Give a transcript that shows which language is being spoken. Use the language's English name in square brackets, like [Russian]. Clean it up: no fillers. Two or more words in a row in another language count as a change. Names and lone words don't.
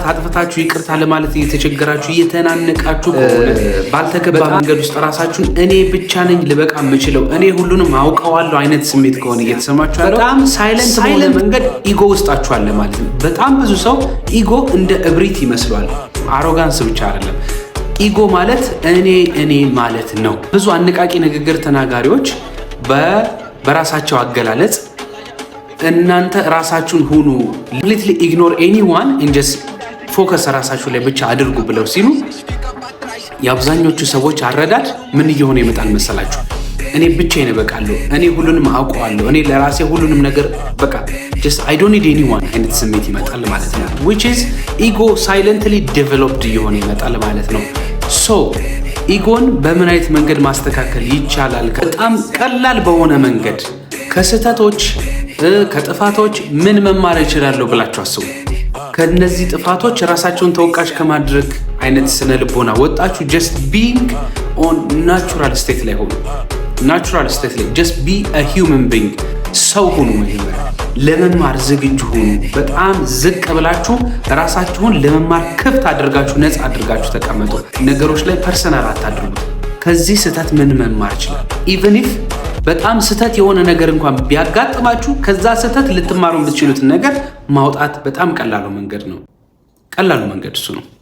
[Amharic] አጥፍታችሁ ይቅርታ ለማለት እየተቸገራችሁ እየተናነቃችሁ ከሆነ ባልተገባ መንገድ ውስጥ ራሳችሁን እኔ ብቻ ነኝ ልበቃ የምችለው እኔ ሁሉንም አውቀዋለሁ አይነት ስሜት ከሆነ እየተሰማችሁ ያለው በጣም ሳይለንት በሆነ መንገድ ኢጎ ውስጣችሁ አለ ማለት ነው። በጣም ብዙ ሰው ኢጎ እንደ እብሪት ይመስሏል። አሮጋንስ ብቻ አይደለም። ኢጎ ማለት እኔ ማለት ነው። ብዙ አነቃቂ ንግግር ተናጋሪዎች በራሳቸው አገላለጽ እናንተ ራሳችሁን ሁኑ [English] completely ignore anyone and just focus [Amharic] ራሳችሁ ላይ ብቻ አድርጉ ብለው ሲሉ የአብዛኞቹ ሰዎች አረዳድ ምን እየሆነ ይመጣል መሰላችሁ? እኔ ብቻዬን እበቃለሁ፣ እኔ ሁሉንም አውቀዋለሁ፣ እኔ ለራሴ ሁሉንም ነገር በቃ [English] just I don't need anyone [Amharic] አይነት ስሜት ይመጣል ማለት ነው። [English] which is ego silently developed [Amharic] እየሆነ ይመጣል ማለት ነው። so ኢጎን በምን አይነት መንገድ ማስተካከል ይቻላል? በጣም ቀላል በሆነ መንገድ ከስህተቶች ከጥፋቶች ምን መማር ይችላል ብላችሁ አስቡ። ከነዚህ ጥፋቶች ራሳቸውን ተወቃሽ ከማድረግ አይነት ስነ ልቦና ወጣችሁ [English] just being on natural state [Amharic] ላይ ሆኑ። [English] natural state [Amharic] ላይ [English] just be a human being [Amharic] ሰው ሁኑ። መጀመሪያ ለመማር ዝግጁ ሁኑ። በጣም ዝቅ ብላችሁ ራሳችሁን ለመማር ክፍት አድርጋችሁ ነፃ አድርጋችሁ ተቀመጡ። ነገሮች ላይ ፐርሰናል አታድርጉት። ከዚህ ስህተት ምን መማር ይችላል? [English] even if [Amharic] በጣም ስህተት የሆነ ነገር እንኳን ቢያጋጥማችሁ ከዛ ስህተት ልትማሩ የምትችሉትን ነገር ማውጣት በጣም ቀላሉ መንገድ ነው። ቀላሉ መንገድ እሱ ነው።